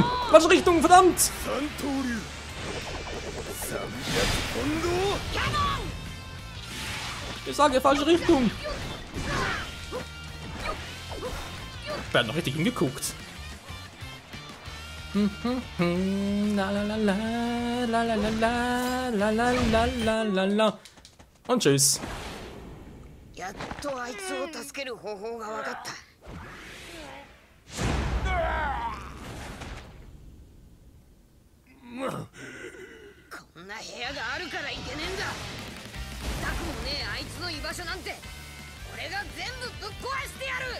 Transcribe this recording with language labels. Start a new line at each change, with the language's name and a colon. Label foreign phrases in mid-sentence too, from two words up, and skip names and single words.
German: Falsche Richtung, verdammt! Ich sage, falsche Richtung. Ich werde noch richtig hingeguckt. La la la la la la la la la la la la. Und tschüss.
Japanese: やっとあいつを助ける方法が分かった。こんな部屋があるからいけねえんだ。痛くもねえあいつの居場所なんて俺が全部ぶっ壊してやる。